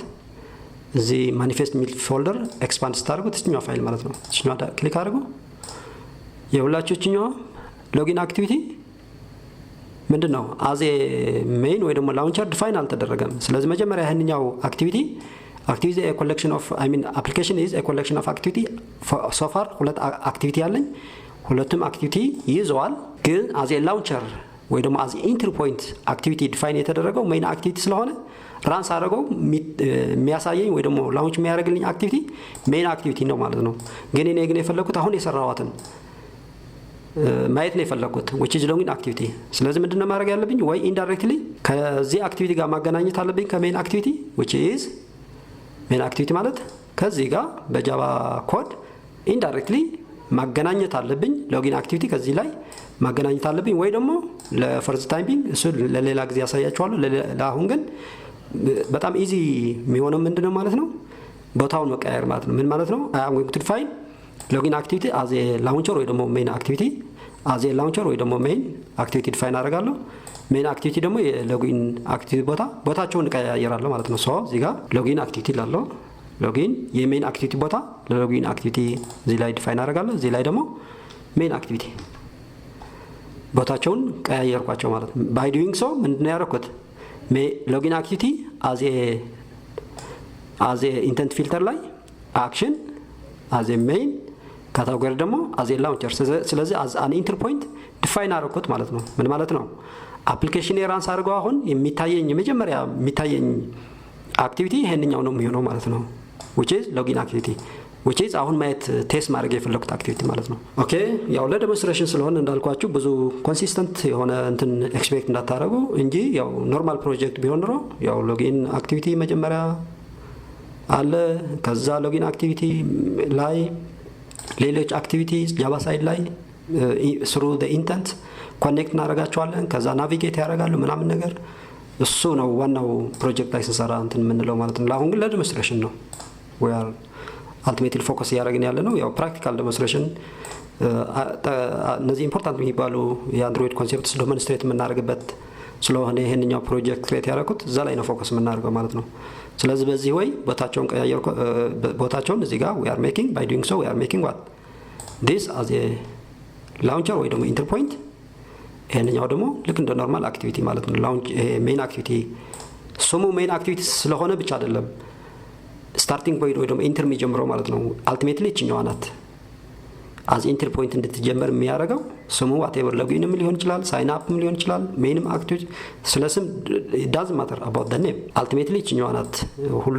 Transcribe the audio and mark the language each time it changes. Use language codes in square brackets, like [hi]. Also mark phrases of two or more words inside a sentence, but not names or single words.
[am] እዚህ ማኒፌስት ሚል ፎልደር ኤክስፓንድ ስታደርጉት እችኛዋ ፋይል ማለት ነው። እችኛዋ ክሊክ አድርጉ። የሁላችሁ እችኛዋ [en] login activity [am] ምንድነው [en] as main [am] ወይ ደግሞ ላውንቸር ዲፋይን አልተደረገም። ስለዚህ መጀመሪያ ይሄንኛው አክቲቪቲ [en] a collection of application is a collection of activity so far [am] ሁለት አክቲቪቲ ያለኝ ሁለቱም አክቲቪቲ ይዘዋል። ግን [en] as launcher [am] ወይ ደግሞ [en] as entry point activity [am] ዲፋይን የተደረገው [en] main activity [am] ስለሆነ ራንስ አድርገው የሚያሳየኝ ወይ ደግሞ ላውንች የሚያደርግልኝ አክቲቪቲ [en] main activity [am] ነው ማለት ነው። ግን እኔ የፈለኩት አሁን የሰራዋትን ማየት ነው የፈለኩት [en] which is login activity። [am] ስለዚህ ምንድነው ማድረግ ያለብኝ ወይ ኢንዳይሬክትሊ ከዚህ አክቲቪቲ ጋር ማገናኘት አለብኝ ከሜን አክቲቪቲ [en] which is main activity [am] ማለት ከዚህ ጋር በጃቫ ኮድ ኢንዳይሬክትሊ ማገናኘት አለብኝ። [en] login activity [am] ከዚህ ላይ ማገናኘት አለብኝ ወይ ደግሞ ለፈርዝ ታይሚንግ እሱ ለሌላ ጊዜ ያሳያችኋለሁ። ለአሁን ግን በጣም ኢዚ የሚሆነው ምንድነው ማለት ነው ቦታውን መቀየር ማለት ነው። ምን ማለት ነው [en] I am going to define login activity as a launcher [am] ወይ ደግሞ [en] main activity as a launcher [am] ወይ ደግሞ [en] main activity define [am] አደርጋለሁ። [en] main activity [am] ደግሞ የሎጊን አክቲቪቲ ቦታቸውን ቀያየራለሁ ማለት ነው። ሶ እዚህ ጋር [en] login activity [am] ላለው ሎጊን የሜን አክቲቪቲ ቦታ ለሎጊን አክቲቪቲ እዚህ ላይ ዲፋይን አደርጋለሁ። እዚህ ላይ ደግሞ ሜን አክቲቪቲ ቦታቸውን ቀያየርኳቸው ማለት ነው። [en] by doing so [am] ምንድነው ያደረኩት [en] login activity as intent filter [am] ላይ አክሽን [en] as main [am] ካታጎሪ ደግሞ [en] as launcher። [am] ስለዚህ [en] an entry point [am] ዲፋይን አደረኩት ማለት ነው። ምን ማለት ነው አፕሊኬሽን የራንስ አድርገው አሁን የሚታየኝ የመጀመሪያ የሚታየኝ አክቲቪቲ ይሄንኛው ነው የሚሆነው ማለት ነው [en] which is login activity which is [am] አሁን ማየት ቴስት ማድረግ የፈለኩት አክቲቪቲ ማለት ነው። ኦኬ ያው ለዴሞንስትሬሽን ስለሆነ እንዳልኳችሁ ብዙ ኮንሲስተንት የሆነ እንትን ኤክስፔክት እንዳታረጉ እንጂ ያው ኖርማል ፕሮጀክት ቢሆን ነው ያው [en] login activity [am] መጀመሪያ አለ ከዛ [en] login activity [am] ላይ ሌሎች አክቲቪቲስ [en] Java side [am] ላይ [en] through the intent [am] ኮኔክት እናደርጋቸዋለን ከዛ ናቪጌት ያደርጋሉ ምናምን ነገር እሱ ነው ዋናው ፕሮጀክት ላይ ስንሰራ እንትን የምንለው ማለት ነው። አሁን ግን ለዴሞንስትሬሽን ነው [en] we are ultimately focus [am] ያደረግን ያለ ነው ያው [en] practical demonstration [am] እነዚህ ኢምፖርታንት የሚባሉ የአንድሮይድ ኮንሴፕትስ ዴሞንስትሬት የምናደርግበት ስለሆነ ይሄንኛው ፕሮጀክት ክሬት ያደረኩት እዛ ላይ ነው ፎከስ የምናደርገው ማለት ነው። ስለዚህ በዚህ ወይ ቦታቸውን እዚህ ጋር [en] we are making by doing so we are making what this as a launcher [am] ወይ ደግሞ [en] entry point [am] ይሄንኛው ደግሞ ልክ እንደ [en] normal activity [am] ማለት ነው። [en] launch main activity [am] ስሙ ሜን አክቲቪቲ ስለሆነ ብቻ አይደለም [en] starting point [am] ወይ ደግሞ ኢንተር የሚጀምረው ማለት ነው። አልቲሜትሊ እቺኛዋ ናት [en] as entry point [am] እንድትጀምር የሚያደርገው ስሙ whatever ሎጊንም ሊሆን ይችላል ሳይን አፕም ሊሆን ይችላል ሜንም አክቲቪቲ ስለስም [en] it doesn't matter about the name ultimately [am] እቺኛዋ ናት ሁሉ